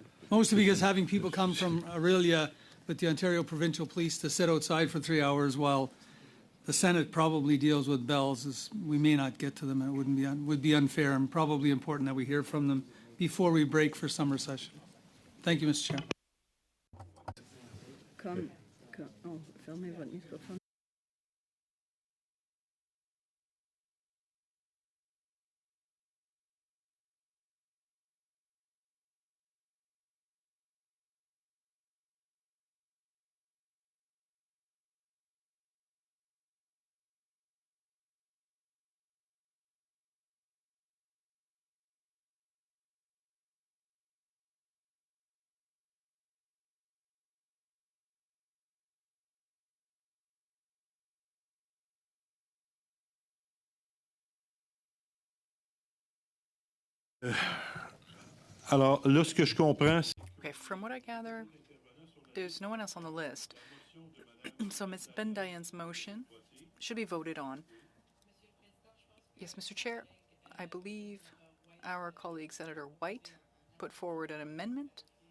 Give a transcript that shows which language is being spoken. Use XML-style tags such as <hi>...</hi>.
<en>Mostly because having people come from Aurelia with the Ontario Provincial Police to sit outside for 3 hours while the Senate probably deals with bells, we may not get to them, and it would be unfair, and probably important that we hear from them before we break for summer session. Thank you, Mr. Chair.</en> <fr>Fermez votre microphone. Alors, là, ce que je comprends, c'est</fr> <en>Okay, from what I gather, there's no one else on the list. So Ms. Bendayan's motion should be voted on. Yes, Mr. Chair, I believe our colleague Senator White put forward an amendment.</en>